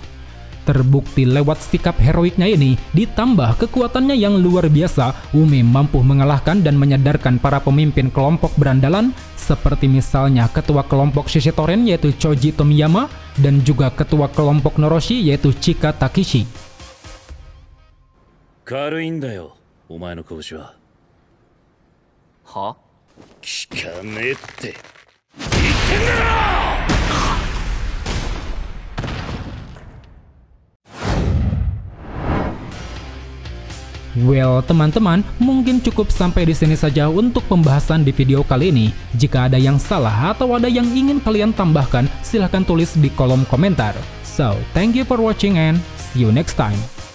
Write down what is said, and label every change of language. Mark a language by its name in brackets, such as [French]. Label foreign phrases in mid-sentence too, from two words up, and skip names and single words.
[Indonesian] Terbukti lewat sikap heroiknya ini, ditambah kekuatannya yang luar biasa, Ume mampu mengalahkan dan menyadarkan para pemimpin kelompok berandalan, seperti misalnya ketua kelompok Shishitoren yaitu Choji Tomiyama, dan juga ketua kelompok Noroshi yaitu Chika Takishi. [Japanese] 軽いんだよ、お前の拳は。は？聞かねえって言ってんだろ！ [Indonesian] Well, teman-teman, mungkin cukup sampai di sini saja untuk pembahasan di video kali ini. Jika ada yang salah atau ada yang ingin kalian tambahkan, silahkan tulis di kolom komentar. [English] So, thank you for watching and see you next time.